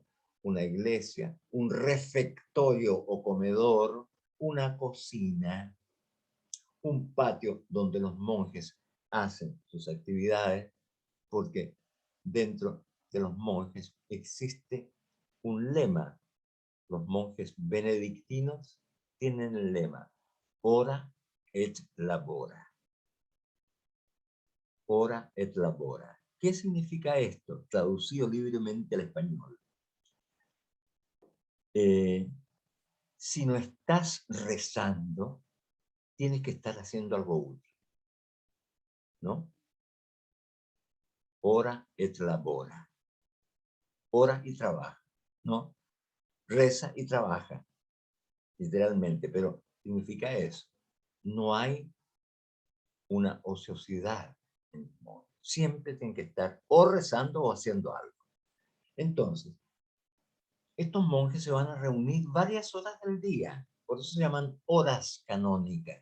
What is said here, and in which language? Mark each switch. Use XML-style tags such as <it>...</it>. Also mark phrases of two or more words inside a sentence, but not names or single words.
<es>Una iglesia, un refectorio o comedor, una cocina, un patio donde los monjes hacen sus actividades, porque dentro de los monjes existe un lema. Los monjes benedictinos tienen el lema,</es> <la>ora et labora. Ora et labora.</la> <es>¿Qué significa esto? Traducido libremente al español. Si no estás rezando, tienes que estar haciendo algo útil, ¿no?</es> <la>Ora et labora.</la> <es>Ora y trabaja, ¿no? Reza y trabaja, literalmente, pero significa eso. No hay una ociosidad en el mundo. Siempre tienen que estar o rezando o haciendo algo. Entonces, estos monjes se van a reunir varias horas del día, por eso se llaman horas canónicas.</es>